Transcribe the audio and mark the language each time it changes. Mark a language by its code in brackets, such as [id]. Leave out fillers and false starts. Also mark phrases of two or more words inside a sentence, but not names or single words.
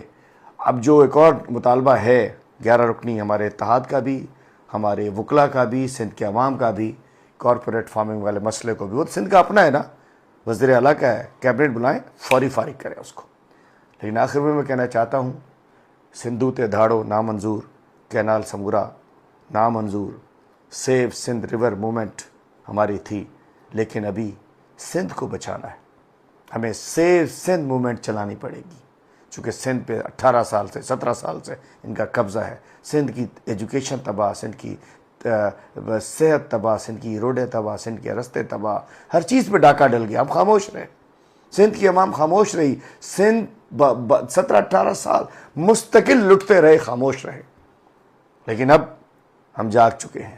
[ur] اب جو ایک اور مطالبہ ہے 11 رکنی ہمارے اتحاد کا بھی، ہمارے وکلا کا بھی، سندھ کے عوام کا بھی، کارپوریٹ فارمنگ والے مسئلے کو بھی، وہ سندھ کا اپنا ہے نا، وزیر اعلیٰ کا ہے، کیبنٹ بلائیں، فوری فارغ کریں اس کو۔ لیکن آخر میں کہنا چاہتا ہوں، [sd] سندھوتے دھاڑو نامنظور، کینال سمورا نامنظور، [ur] سیو سندھ ریور موومنٹ ہماری تھی، لیکن ابھی سندھ کو بچانا ہے، ہمیں سیو سندھ موومنٹ چلانی پڑے گی، چونکہ سندھ پہ 18 سال سے 17 سال سے ان کا قبضہ ہے۔ سندھ کی ایجوکیشن تباہ، سندھ کی صحت تباہ، سندھ کی روڈیں تباہ، سندھ کے رستے تباہ، ہر چیز پہ ڈاکہ ڈل گیا، ہم خاموش رہے، سندھ کی عوام خاموش رہی، سندھ 17-18 سال مستقل لٹتے رہے، خاموش رہے، لیکن اب ہم جاگ چکے ہیں۔